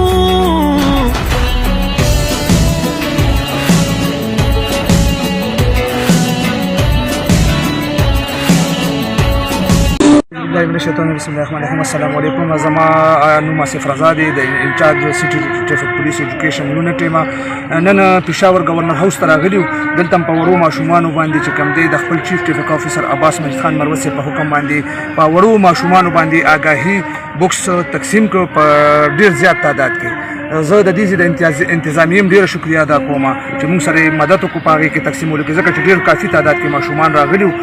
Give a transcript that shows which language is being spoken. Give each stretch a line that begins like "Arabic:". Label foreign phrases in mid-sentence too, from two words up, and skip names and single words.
Pashto: अस्सलामुअलैकुम। زما نوم آصف رضا دی د
English: incharge city traffic police education unit
Pashto: ما نن پېښور ګورنر هاوس ته راغلیو। دلته په وړو ماشومانو باندې چې کوم دی د خپل
English: chief traffic officer
Pashto: عباس مجید خان مروت په حکم باندې په وړو ماشومانو باندې آگاهی بوکس تقسیم کو په ډیر زیات تعداد کې. زه د دې د انتظامیه ډیره شکریا ادا کوم چې موږ سره مدد وکړو په هغې کې تقسیمولو کې، ځکه چې ډېر کافي تعداد کې ماشومان راغلي وو.